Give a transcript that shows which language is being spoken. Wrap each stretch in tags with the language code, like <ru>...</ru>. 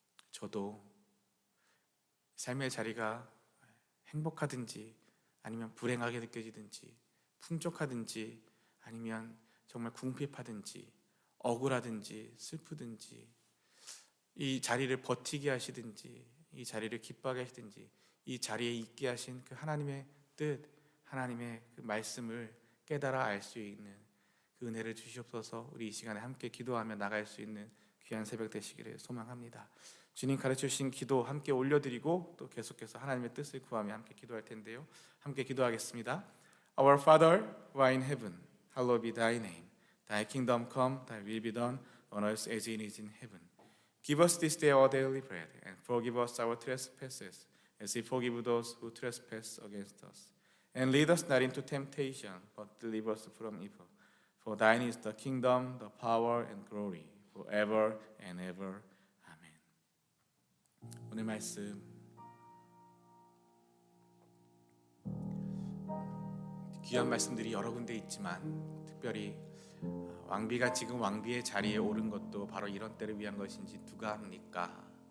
<ko>저도 삶의 자리가 행복하든지 아니면 불행하게 느껴지든지 풍족하든지 아니면 정말 궁핍하든지 억울하든지 슬프든지 이 자리를 버티게 하시든지 이 자리를 기뻐하게 하시든지 이 자리에 있게 하신 그 하나님의 뜻, 하나님의 그 말씀을 깨달아 알 수 있는 그 은혜를 주시옵소서. 우리 이 시간에 함께 기도하며 나갈 수 있는 귀한 새벽 되시기를 소망합니다. 주님 가르쳐 주신 기도 함께 올려드리고 또 계속해서 하나님의 뜻을 구하며 함께 기도할 텐데요. 함께 기도하겠습니다.</ko> <en>Our Father, who art in heaven, hallowed be thy name. Thy kingdom come, thy will be done on earth as it is in heaven. Give us this day our daily bread, and forgive us our trespasses, as we forgive those who trespass against us. And lead us not into temptation, but deliver us from evil. For thine is the kingdom, the power, and glory, forever and ever.</en> <ko>아멘. 오늘 말씀 귀한 말씀들이 여러 군데 있지만 특별히 왕비가 지금 왕비의 자리에 오른 것도 바로 이런 때를 위한 것인지 누가 합니까?</ko>